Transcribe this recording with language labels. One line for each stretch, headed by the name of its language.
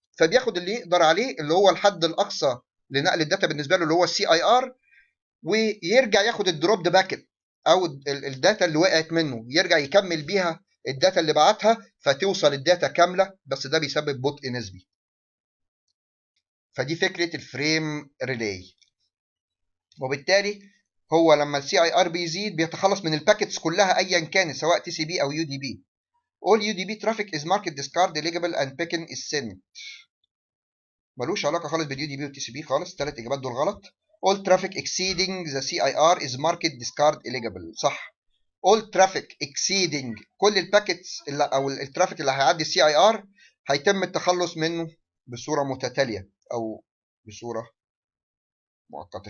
Arabic: فبياخد اللي يقدر عليه اللي هو الحد الاقصى لنقل الداتا بالنسبه له اللي هو السي اي ار، ويرجع ياخد الدروب باكت او الداتا اللي وقعت منه يرجع يكمل بيها الداتا اللي بعتها فتوصل الداتا كامله، بس ده بيسبب بطء نسبي. فدي فكره الفريم ريلي. وبالتالي هو لما السي اي ار بيزيد بيتخلص من الباكتس كلها ايا كانت سواء تي سي بي او يو دي بي.
English: all UDP traffic is marked discard eligible and beacon is sent.
Arabic: ملوش علاقه خالص باليو دي بي والتي سي بي خالص، الثلاث اجابات دول غلط.
English: all traffic exceeding the CIR is marked discard eligible، صح. all traffic exceeding
Arabic: كل الباكتس او الترافيك اللي هيعدي السي اي ار هيتم التخلص منه بصوره متتاليه او بصوره مؤقته.